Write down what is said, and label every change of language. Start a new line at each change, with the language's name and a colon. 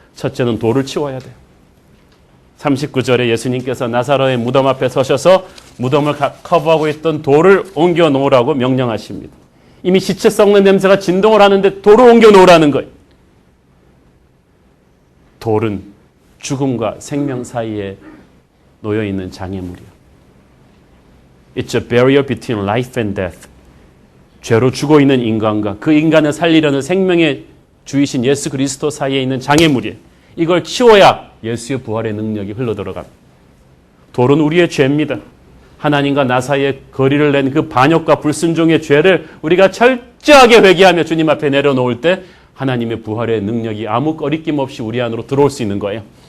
Korean: 첫째는 돌을 치워야 돼요. 39절에 예수님께서 나사로의 무덤 앞에 서셔서 무덤을 커버하고 있던 돌을 옮겨 놓으라고 명령하십니다. 이미 시체 썩는 냄새가 진동을 하는데 돌을 옮겨 놓으라는 거예요. 돌은 죽음과 생명 사이에 놓여 있는 장애물이에요.
English: It's a barrier between life and death.
Korean: 죄로 죽어 있는 인간과 그 인간을 살리려는 생명의 주이신 예수 그리스도 사이에 있는 장애물이에요. 이걸 치워야 예수의 부활의 능력이 흘러들어갑니다. 돌은 우리의 죄입니다. 하나님과 나 사이에 거리를 낸 그 반역과 불순종의 죄를 우리가 철저하게 회개하며 주님 앞에 내려놓을 때 하나님의 부활의 능력이 아무 거리낌 없이 우리 안으로 들어올 수 있는 거예요.